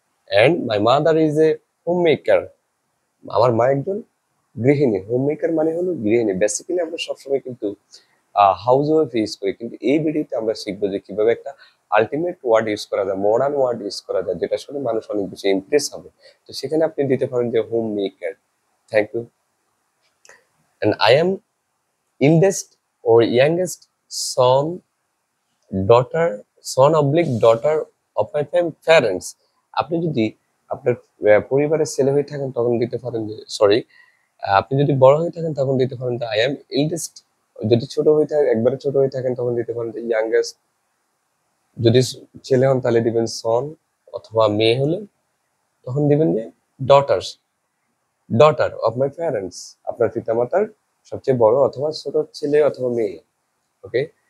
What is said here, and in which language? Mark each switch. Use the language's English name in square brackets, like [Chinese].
[English] and my mother is a home maker, [Bangla] আমার মা একজন গৃহিণী। হোম মেকার মানে হলো গৃহিণী। বেসিক্যালি আমরা সবসময় কিন্তু হাউস ওয়াইফ ইউজ করি, কিন্তু এই ভিডিওতে আমরা শিখবো যে কিভাবে একটা আলটিমেট ওয়ার্ড ইউজ করা যায়, মডার্ন ওয়ার্ড ইউজ করা যায়, যেটা শুনে মানুষ অনেক বেশি ইমপ্রেস হবে। তো সেখানে আপনি দিতে পারেন যে home maker. Thank you. [English] And I am eldest or youngest son, daughter, son oblique daughter of my parents. [Bangla] আপনি যদি আপনার পরিবারের ছেলে হয়ে থাকেন তখন দিতে পারেন যে সরি, আপনি যদি বড় হয়ে থাকেন তখন দিতে পারেন যে আই এম ইল্ডেস্ট। যদি ছোট হয়ে থাকে, একবারে ছোট হয়ে থাকেন তখন দিতে পারেন যে ইয়াঙ্গেস্ট। যদি ছেলে হন তাহলে দিবেন সন, অথবা মেয়ে হলে তখন দিবেন যে daughters, daughter of my parents, আপনার পিতামাতার সবচেয়ে বড় অথবা ছোট ছেলে অথবা মেয়ে। ওকে।